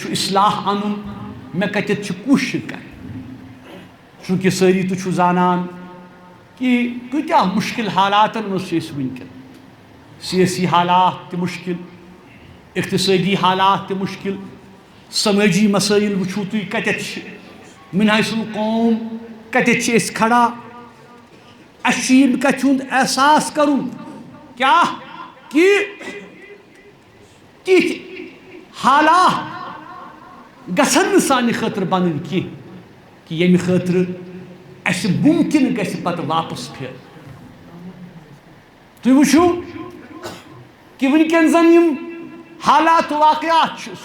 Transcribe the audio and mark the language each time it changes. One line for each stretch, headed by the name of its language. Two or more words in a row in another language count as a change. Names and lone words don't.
Kashmiri: چھُ اصلاح انُن مےٚ کتٮ۪تھ چھِ کوٗشش کرٕنۍ چوٗنٛکہِ سٲری تُہۍ چھِو زانان کہ کۭتیاہ مُشکل حالاتن منٛز چھِ أسۍ وٕنکٮ۪ن سیٲسی حالات تہِ مُشکل اقتصٲدی حالات تہِ مُشکل سمٲجی مسٲیل وٕچھِو تُہۍ کتٮ۪تھ چھِ
Arabic: من حیث القوم
Kashmiri: کتٮ۪تھ چھِ أسۍ کھڑا اَسہِ چھُ ییٚمہِ کتھِ ہُنٛد احساس کرُن کیٛاہ کہ تِتھۍ حالات گژھن نہٕ سانہِ خٲطرٕ بنٕنۍ کینٛہہ کہ ییٚمہِ خٲطرٕ اَسہِ مُمکن گژھِ پتہٕ واپس پھیرُن تُہۍ وٕچھِو کہ وٕنکٮ۪ن زن یِم حالات واقعات چھِ